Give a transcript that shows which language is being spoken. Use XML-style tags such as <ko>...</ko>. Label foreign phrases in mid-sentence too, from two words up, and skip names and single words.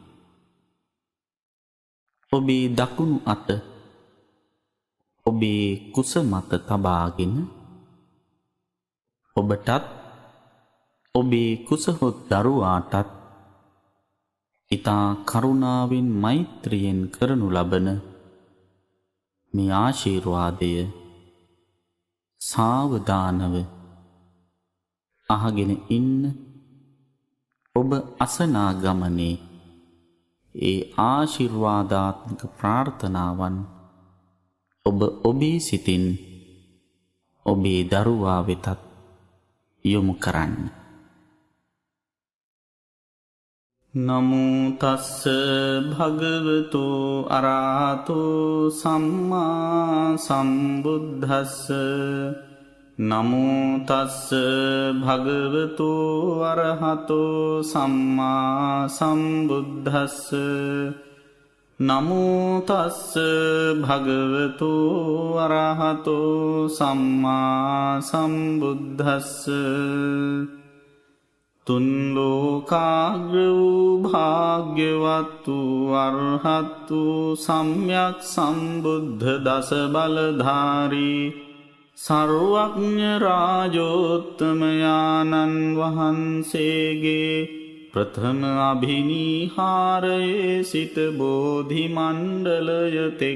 <si>ඔබේ දකුණු අත ඔබේ කුස මත තබාගෙන ඔබටත් ඔබේ කුසහොත් දරුවාටත් ඉතා කරුණාවෙන් මෛත්‍රියෙන් කරනු ලබන මේ ආශීර්වාදය සාවධානව අහගෙන ඉන්න. ඔබ අසනා ගමනේ ඒ ආශිර්වාදාත්මක ප්‍රාර්ථනාවන් ඔබ ඔබේ සිතින් ඔබේ දරුවා වෙතත් යොමු කරන්න.</si> <pi>නමෝ තස්ස භගවතු අරහතෝ සම්මා සම්බුද්දස්ස. නමෝ තස්ස භගවතු අරහතෝ සම්මා සම්බුද්දස්ස. නමෝ තස්ස භගවතු අරහතෝ සම්මා සම්බුද්දස්ස.</pi> <si>තුන් ලෝකාග්‍ර වූ භාග්‍යවත් වූ අරහත් වූ සම්්‍යක් සම්බුද්ධ දස බලධාරී සර්වඥ රාජෝත්තමයාණන් වහන්සේගේ ප්‍රථම අභිනිහාරයේ සිට බෝධි මණ්ඩලය තෙක්</si>